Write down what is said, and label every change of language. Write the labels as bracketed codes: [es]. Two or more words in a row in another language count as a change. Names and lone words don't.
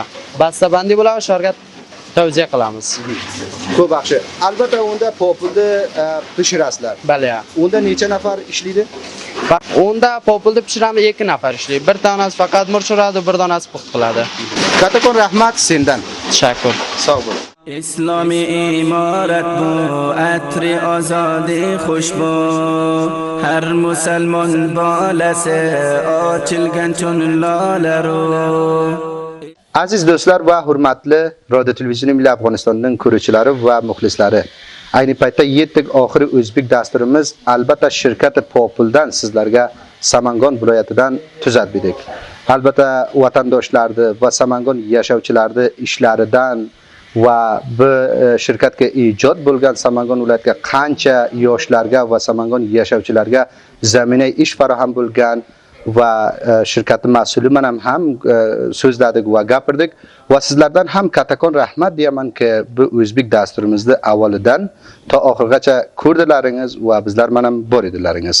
[uz] Bastabandi bo'ladi, shargat tavsiya qilamiz. Ko'p yaxshi. Albatta unda populda pishirasizlar. Bale. Unda necha nafar ishlaydi? Unda populda pishiramiz 2 nafar ishlaydi. Bir tanasi faqat murchiradi, bir tanasi puxt qiladi. Kattakon rahmat sendan. Tashakkur. Sog' bo'ling. اسلامی امارت بو عطر آزادی خوش بو هر مسلمان بالسه آچilgan چون لاله رو. Aziz do'stlar va hurmatli Radio televizioni Milliy Afg'onistonning ko'ruvchilari va muxlislari, ayni paytda yetdik oxiri o'zbek dasturimiz albatta shirkati Populdan sizlarga Samangon viloyatidan tuzatdik. Albatta vatandoshlarni va Samangon yashovchilarni ishlaridan va bu shirkatga ijod bo'lgan Samangon viloyatiga qancha yoshlarga va Samangon yashovchilarga zaminai ish farahm bo'lgan va shirkatning mas'uli bilan ham so'zladik va gapirdik va sizlardan ham kattakon rahmat diyamanki bu o'zbek dasturimizni avvalidan to oxirigacha ko'rdilaringiz va bizlar bilan bor edilaringiz.